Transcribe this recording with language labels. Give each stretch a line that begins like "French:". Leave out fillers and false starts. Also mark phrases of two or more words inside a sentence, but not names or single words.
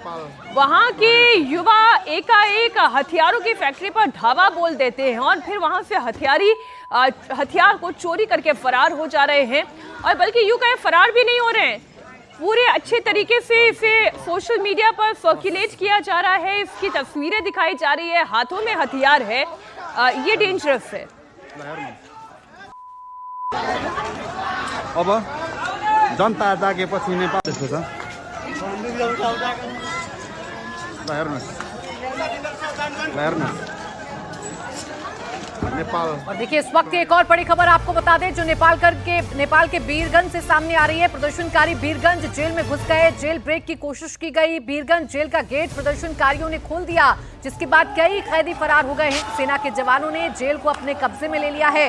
Hindi: वहां के युवा एकाएक हथियारों की फैक्ट्री पर धावा बोल देते हैं और फिर वहां से हथियार को चोरी करके फरार हो जा रहे हैं। और बल्कि यूं कहें फरार भी नहीं हो रहे हैं, पूरे अच्छे तरीके से इसे
English: social media
Hindi: पर सर्कुलेट किया जा रहा है, इसकी तस्वीरें दिखाई जा रही है, हाथों में हथियार है। ये डेंजरस है।
Nepali: अब जनता जागेपछि नेपाल त्यस्तो छ। नेपाल।
Hindi: और देखिए इस वक्त एक और बड़ी खबर आपको बता दें जो नेपाल के बीरगंज से सामने आ रही है। प्रदर्शनकारी बीरगंज जेल में घुस गए,
English: jail break
Hindi: की कोशिश की गई, बीरगंज जेल का गेट प्रदर्शनकारियों ने खोल दिया। जिसके बाद कई कैदी फरार हो गए हैं। सेना के जवानों ने जेल को अपने कब्जे में ले लिया है।